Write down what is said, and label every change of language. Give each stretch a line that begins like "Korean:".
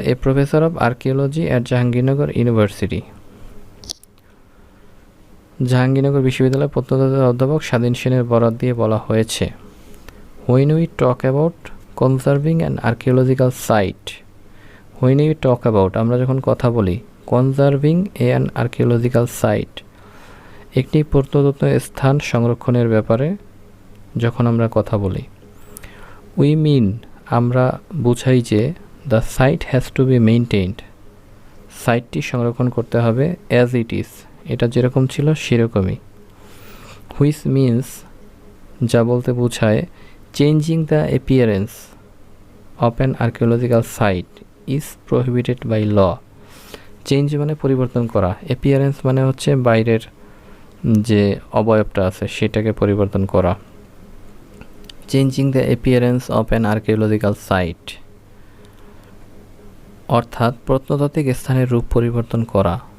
English: a professor of archaeology at Jahangirnagar university,
Bangla: Jahangirnagar বিশ্ববিদ্যালয়ের প্রত্নতত্ত্বের অধ্যাপক স্বাধীন সেনের বরাত দিয়ে বলা হয়েছে।
English: When we talk about conserving an archaeological site, when we talk about
Bangla: আমরা যখন কথা বলি
English: conserving an archaeological site
Bangla: একটি প্রত্নতত্ত্ব স্থান সংরক্ষণের ব্যাপারে যখন আমরা কথা বলি,
English: we mean
Bangla: আমরা বুঝাই যে
English: the site has to be maintained,
Bangla: সাইটটি সংরক্ষণ করতে হবে
English: as it is,
Bangla: এটা যেরকম ছিল সেরকমই।
English: which means
Bangla: যা বলতে বোঝায়
English: changing the appearance of an archaeological site is prohibited by law.
Bangla: Change মানে পরিবর্তন করা, অ্যাপিয়ারেন্স মানে হচ্ছে বাইরের যে অবয়বটা আছে সেটাকে পরিবর্তন করা।
English: changing the appearance of an archaeological site
Bangla: অর্থাৎ প্রত্নতাত্ত্বিক স্থানের রূপ পরিবর্তন করা।